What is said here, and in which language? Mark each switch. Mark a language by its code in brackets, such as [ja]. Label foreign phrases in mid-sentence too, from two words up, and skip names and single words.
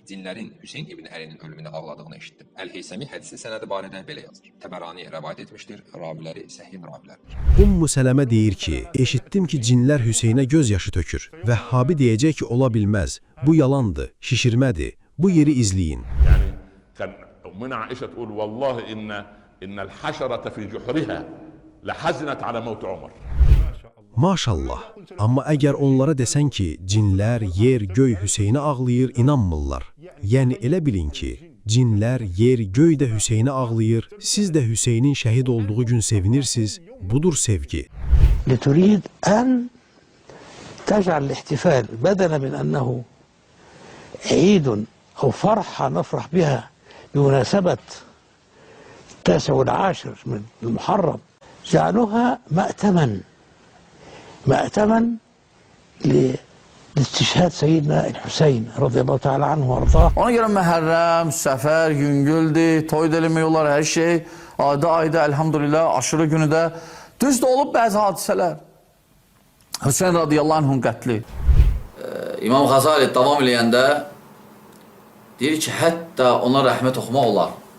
[az] Cinlərin Hüseyn İbn Əlinin ölümünə ağladığını eşitdi. Əl-Heysəmi hədisin sənədi barədə belə yazır. Təbərani rəvayət etmişdir, raviləri səhih ravilərdir. Ümmü Sələmə deyir ki, eşitdim ki, cinlər Hüseynə göz yaşı tökür. Vəhhabi deyəcək ki, ola bilməz. Bu yalandır, şişirmədir. Bu yeri izləyin. [ar] من عائشة تقول والله إن الحشرة في جحرها لحزنت على موت عمر. [az] Maşallah. Amma əgər onlara desən ki, cinlər, yer, göy Hüseyni ağlayır, inanmırlar. Yəni elə bilin ki, cinlər, yer, göy də Hüseyni ağlayır, siz də Hüseynin şəhid olduğu gün sevinirsiniz. Budur sevgi. [ar] لتريد أن تجعل الاحتفال بدلا من أنه عيد أو فرحة نفرح بها بمناسبة 9 و10 من المحرم، جعلوها مأتما لاستشهاد سيدنا الحسين رضي الله تعالى عنه وارضاه. [az] Ona görə Məhərrəm, Səfər, yüngüldür, toy da eləmək olar, hər şey. Ayda elhamdülillah, aşırı günü də. Düz də olub bəzi hadisələr. Hüseyin [ar] رضي الله عنه [az] qətli. İmam Gazali davam eləyəndə deyir ki, hətta ona rəhmət oxumaq olar.